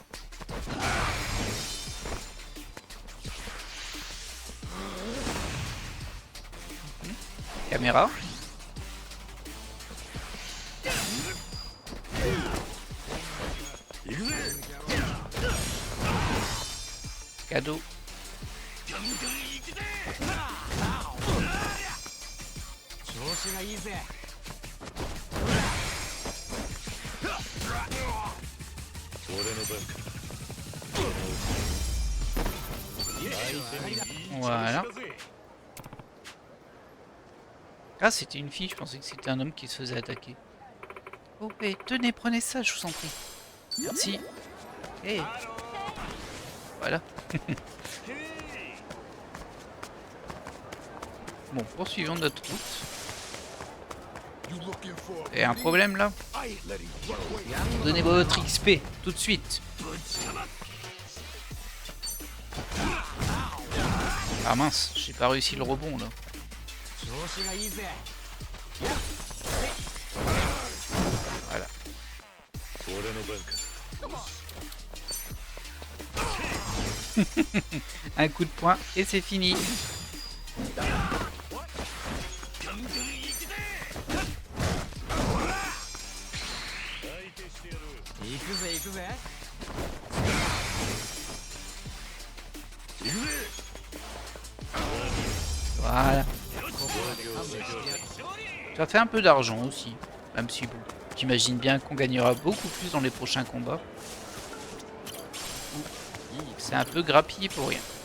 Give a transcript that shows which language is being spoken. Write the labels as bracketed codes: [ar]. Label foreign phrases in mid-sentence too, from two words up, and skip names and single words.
[fr] Caméra. Cadeau. [ja] 調子がいいぜ。俺の番か。 [fr] Voilà. Ah, c'était une fille, je pensais que c'était un homme qui se faisait attaquer. Oh, mais tenez, prenez ça, je vous en prie. Merci. Hey. Voilà. Bon, poursuivons notre route. Et un problème là? Donnez-moi votre XP, tout de suite. Ah mince, j'ai pas réussi le rebond là. [ja] 調子がいいぜ。 [fr] Voilà. [ja] 俺の番か。 [fr] Un coup de poing et c'est fini. [ja] 行くぜ行くぜ。 [fr] Voilà. Ça fait un peu d'argent aussi. Même si bon, j'imagine bien qu'on gagnera beaucoup plus dans les prochains combats. C'est un peu grappillé pour rien.